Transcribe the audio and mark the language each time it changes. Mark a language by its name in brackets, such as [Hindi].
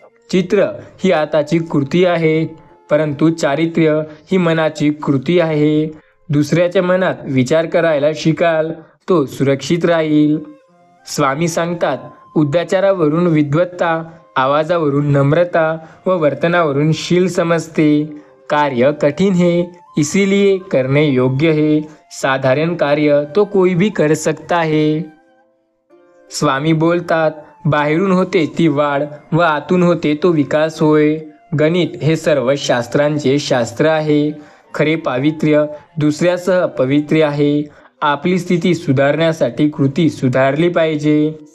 [Marathi] चित्र ही हाताची कृती आहे, परंतु चारित्र्य ही मनाची कृती आहे. दुसऱ्याच्या मनात विचार करायला शिकाल, तो सुरक्षित राहील. स्वामी सांगतात, उद्याचारावरून विद्वत्ता, आवाजावरून नम्रता व वर्तनावरून शील समजते. [Hindi] कार्य कठिन है, इसीलिए करने योग्य है. साधारण कार्य तो कोई भी कर सकता है. [Marathi] स्वामी बोलतात, बाहेरून होते ती वाढ व आतून होते तो विकास होय. गणित हे सर्व शास्त्रांचे शास्त्र आहे. खरे पावित्र्य दुसऱ्यासह पवित्र्य आहे. आपली स्थिती सुधारण्यासाठी कृती सुधारली पाहिजे.